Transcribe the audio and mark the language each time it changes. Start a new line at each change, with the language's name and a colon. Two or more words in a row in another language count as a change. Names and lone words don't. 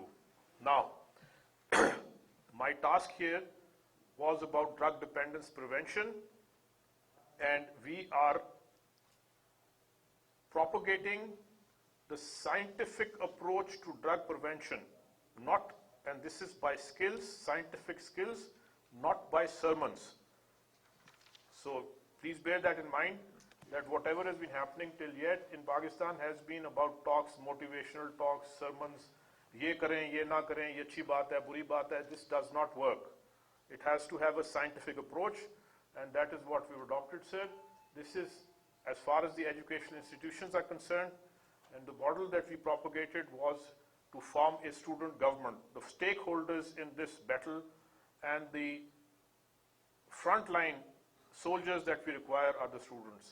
English: Now, my task here was about drug dependence prevention, and we are propagating the scientific approach to drug prevention, and this is by skills, scientific skills, not by sermons. So please bear that in mind, that whatever has been happening till yet in Pakistan has been about talks, motivational talks, sermons,
Urdu: یہ کریں، یہ نہ کریں، یہ اچھی بات ہے، بری بات ہے.
English: This does not work. It has to have a scientific approach, and that is what we've adopted, sir. This is as far as the educational institutions are concerned, and the model that we propagated was to form a student government. The stakeholders in this battle and the frontline soldiers that we require are the students.